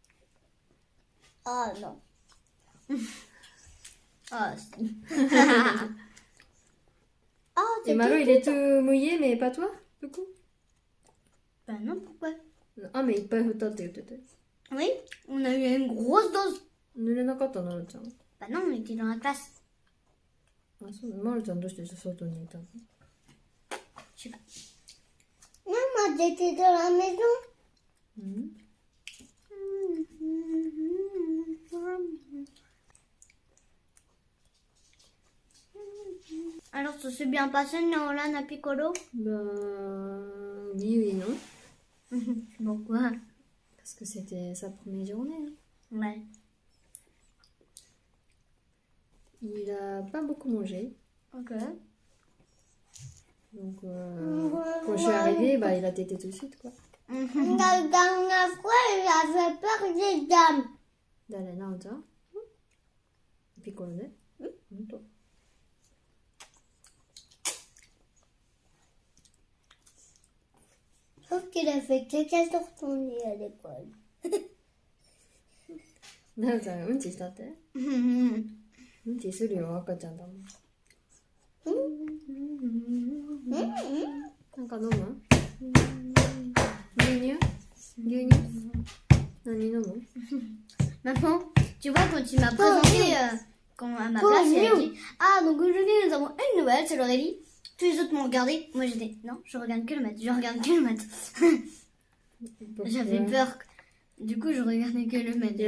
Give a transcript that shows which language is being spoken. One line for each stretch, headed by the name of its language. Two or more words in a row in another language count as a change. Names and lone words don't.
French: Ah non. Ah, si. Oh, Et Malo il est tout mouillé mais pas toi du coup? Bah non, pourquoi? Ah mais il peut peut-être. Oui, on a eu une grosse dose.
Japanese: 濡れなかったのまるちゃん。
French: Bah non, on était dans la classe.
Japanese: あ、そうまるちゃんどうして外にいたの?
French: Je sais pas. Non, moi j'étais dans la maison. Alors, ça s'est bien passé, Nolan à Piccolo? Bah oui oui non. Pourquoi? Parce que c'était sa première journée. Hein. Ouais. Il a pas beaucoup mangé. Ok. Donc quand je suis arrivée, bah il a tété tout de suite quoi. La dernière fois, il avait peur des dames.
Japanese: 誰なおちゃん? Piccoloね? ほんと?
French: Sauf qu'il a fait caca sur son lit à l'école.
Japanese: なおちゃんうんちしたって? うんちするよ赤ちゃんだもん。なんか飲む? 牛乳? 牛乳? 何飲む?
French: Maman, tu vois, quand il m'a présenté quand à ma place, il a dit ah, donc aujourd'hui nous avons une nouvelle, c'est l'Aurélie. Tous les autres m'ont regardé. Moi j'étais non, je regarde que le maître, je regarde que le maître. J'avais peur. Du coup, je regardais que le maître.